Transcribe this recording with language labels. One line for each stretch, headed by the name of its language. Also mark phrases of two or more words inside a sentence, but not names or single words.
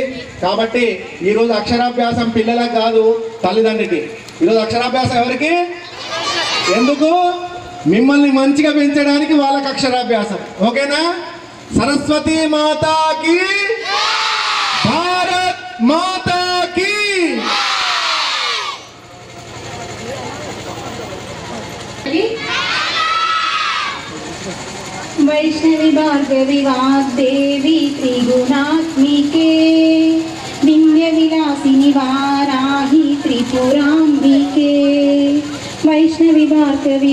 Telugu: కాబట్టి ఈరోజు అక్షరాభ్యాసం పిల్లలకు కాదు, తల్లిదండ్రికి. ఈరోజు అక్షరాభ్యాసం ఎవరికి, ఎందుకు, మిమ్మల్ని మంచిగా పెంచడానికి వాళ్ళకి అక్షరాభ్యాసం. ఓకేనా?
Hindi: सरस्वती माता की, भारत माता की.
Sanskrit: वैष्णवी भार्गवी वाग्देवी त्रिगुणात्मिके विंध्य विलासिनी वाराही त्रिपुरांबिके वैष्णवी भार्गवी